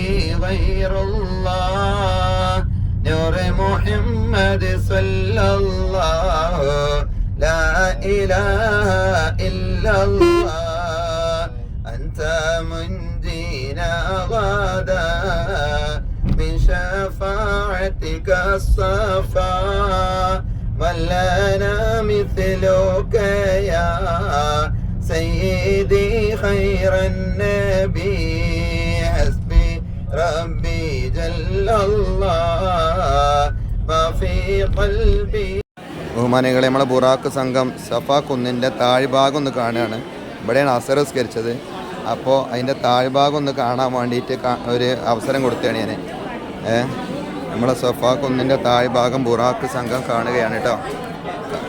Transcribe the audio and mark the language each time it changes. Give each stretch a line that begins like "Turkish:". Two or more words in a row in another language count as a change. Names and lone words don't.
Arabic: غير الله نور محمد صلى الله لا إله إلا الله أنت منجينا غدا من شفاعتك الصفا من لنا مثلك يا سيدي خير النبي حسبي ربي جل الله ما في قلبي.
Malayalam: ബഹുമാനികളെ, നമ്മളെ ബുറാക്ക് സംഘം സഫ കുന്നിൻ്റെ താഴ്ഭാഗം ഒന്ന് കാണുകയാണ്. ഇവിടെയാണ് അസർ നിസ്കരിച്ചത്. അപ്പോൾ അതിൻ്റെ താഴ്ഭാഗം ഒന്ന് കാണാൻ വേണ്ടിയിട്ട് ഒരു അവസരം കൊടുത്തതാണ് ഞാൻ. നമ്മളെ സഫ കുന്നിൻ്റെ താഴ്ഭാഗം ബുറാക്ക് സംഘം കാണുകയാണ് കേട്ടോ.